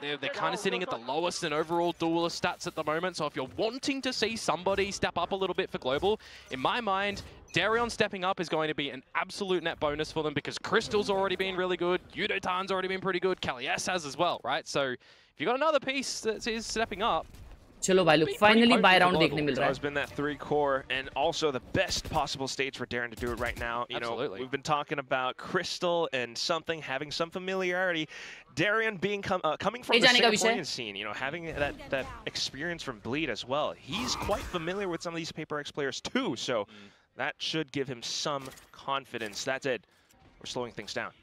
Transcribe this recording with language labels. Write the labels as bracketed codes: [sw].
[en] They're kind of sitting at the lowest in overall duelist stats at the moment. So if you're wanting to see somebody step up a little bit for Global, in my mind, Darion stepping up is going to be an absolute net bonus for them because Crystal's already been really good, Yudotan's already been pretty good, Khelraay has as well, right? So if you got another piece that is stepping up, [hi] चलो भाई लोग [en] finally buy round [hi] देखने मिल रहा है. [en] It's been that 3 core and also the best possible stage for Darren to do it right now. You know, we've been talking about Crystal and having some familiarity. Darion being coming from the Singaporean scene, you know, having that experience from Bleed as well. He's quite familiar with some of these PaperX players too, so that should give him some confidence. That's it. We're slowing things down.